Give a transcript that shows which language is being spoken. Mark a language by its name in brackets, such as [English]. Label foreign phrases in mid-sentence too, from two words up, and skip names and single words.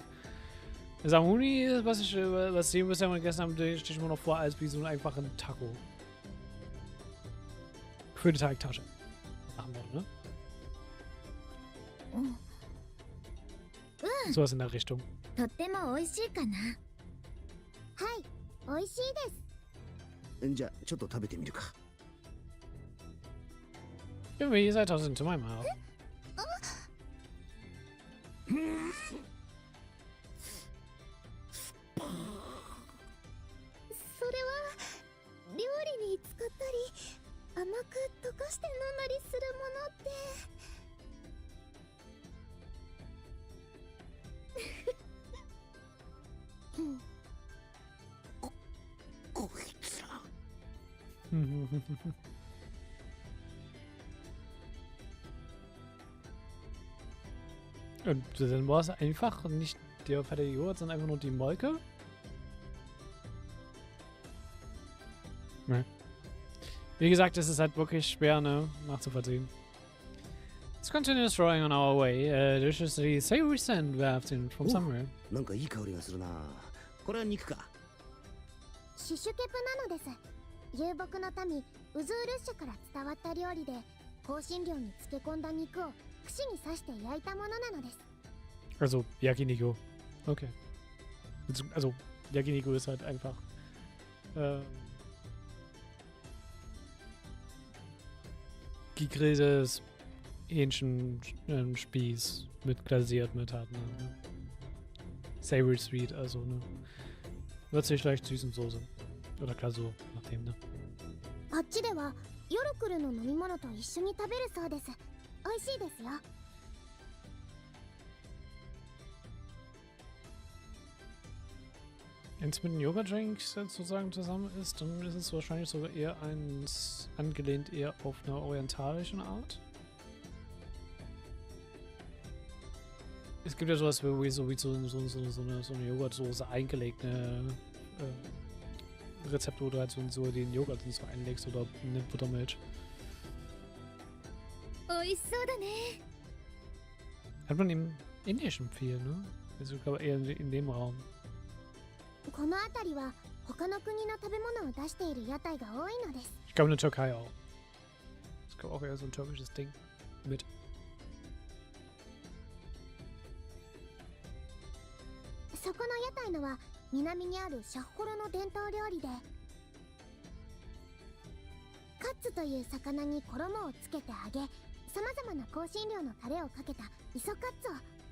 [German] Samuni, was sie bisher mal gegessen haben, stelle ich mir noch vor, als wie so einen einfachen Taco. Für die Teigtasche. Machen wir, ne? Sowas in der Richtung. [Japanese] とっても美味しいかな。はい、美味しいです。じゃあちょっと食べてみるか。 [English] Give me, I toss it into my mouth. [Japanese] それは料理に使ったり甘く溶かして飲んだりするものって。こいつら。 [German] Und dann war es einfach nicht der fertige Joghurt, sondern einfach nur die Molke? Ne. Wie gesagt, es ist halt wirklich schwer, ne, nachzuvollziehen. [English] Let's continue destroying on our way. This is the savory scent wafted from somewhere. [Japanese] なんかいい香りがするな。これは肉か。シュシュケプなのです。遊牧の民ウズールッシュから伝わった料理で、香辛料に漬け込んだ肉を串に刺して焼いたものなのです。 [German] Also, Yakiniku. Okay. Also, Yakiniku ist halt einfach gegrilltes Hähnchenspieß mit glasiert mit halt, ne? [English] Savory Sweet, [German] also, ne? Würzig leicht süßen Soße. Oder Glasur, nachdem, ne? [Japanese] あっちでは夜来るの飲み物と一緒に食べるそうです。美味しいですよ。 [German] Wenn es mit dem Yoga-Drink sozusagen zusammen ist, dann ist es wahrscheinlich sogar eher angelehnt eher auf eine orientalische Art. Es gibt ja sowas wie so eine Joghurtsoße eingelegt, eine Rezept, wo du halt so den Joghurt so einlegst oder eine Buttermilch. [Japanese] 美味しそうだね。 [German] Hat man im Indischen viel, ne? Also ich glaube eher in dem Raum. [Japanese] この辺りは他の国の食べ物を出している屋台が多いのです。 [German] Ich glaube in der Türkei auch. Ich glaube auch eher so ein türkisches Ding mit. [Japanese] そこの屋台のは南にあるシャッホロの伝統料理で、カッツという魚に衣をつけて揚げ、さまざまな香辛料のタレをかけた磯カッツを。